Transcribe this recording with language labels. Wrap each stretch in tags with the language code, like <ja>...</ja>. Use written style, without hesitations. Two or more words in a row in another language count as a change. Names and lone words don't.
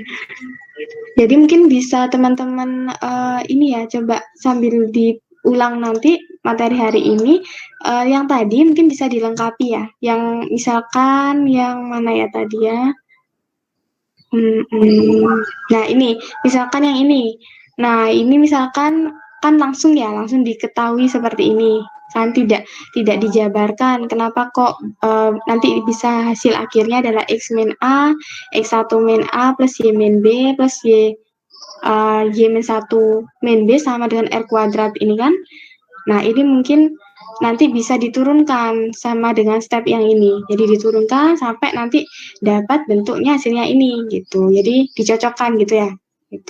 <id>Jadi mungkin bisa teman-teman ini ya, coba sambil diulang nanti materi hari ini, yang tadi mungkin bisa dilengkapi ya, yang misalkan yang mana ya tadi ya. Nah ini, misalkan yang ini. Nah ini misalkan kan langsung diketahui seperti ini. Kan tidak dijabarkan. Kenapa kok nanti bisa hasil akhirnya adalah X min A, X1 min A plus Y min B plus Y min 1 min B sama dengan R kuadrat ini kan. Nah ini mungkin nanti bisa diturunkan sama dengan step yang ini. Jadi diturunkan sampai nanti dapat bentuknya hasilnya ini gitu. Jadi dicocokkan gitu ya. Gitu.</id>